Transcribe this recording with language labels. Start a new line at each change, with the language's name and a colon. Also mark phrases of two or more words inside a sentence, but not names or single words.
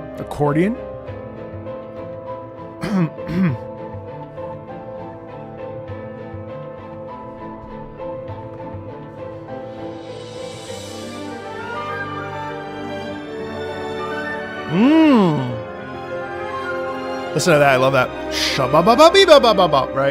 English: accordion. Listen to that. I love that. Shabba-ba-ba-bee-ba-ba-ba-ba, right?